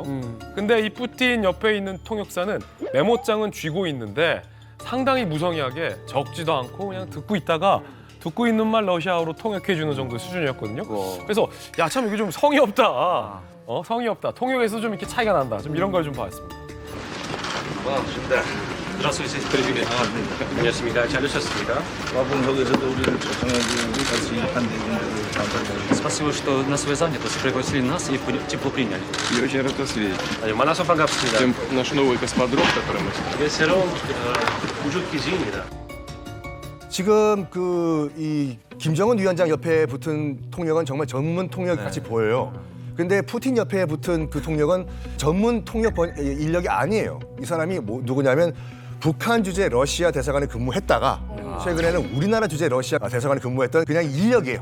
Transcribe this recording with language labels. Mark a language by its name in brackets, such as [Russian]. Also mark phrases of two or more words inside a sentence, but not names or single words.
[Korean] 근데 이 푸틴 옆에 있는 통역사는 메모장은 쥐고 있는데 상당히 무성의하게 적지도 않고 그냥 듣고 있다가 듣고 있는 말 러시아어로 통역해주는 정도의 수준이었거든요. 그래서 야, 참 이게 좀 성의 없다. 성의 없다. 통역에서 좀 이렇게 차이가 난다. 좀 이런 걸 좀 봤습니다. [Russian] Здравствуйте, привет. [Korean] 안녕하십니까. 잘 오셨습니다. [Russian] Спасибо, что нас связали, пригласили нас и тепло приняли. Я очень рад вас видеть. [Korean] 만나서 반갑습니다. [Russian] Тем наш новый космодром, который мы... [Korean] 새로운 우주 기지입니다. 지금 이 김정은 위원장 옆에 붙은 통역은 정말 전문 통역 같이 보여요. 근데 푸틴 옆에 붙은 그 통역은 전문 통역 인력이 아니에요. 이 사람이 누구냐면 북한 주재 러시아 대사관에 근무했다가 최근에는 우리나라 주재 러시아 대사관에 근무했던 그냥 인력이에요.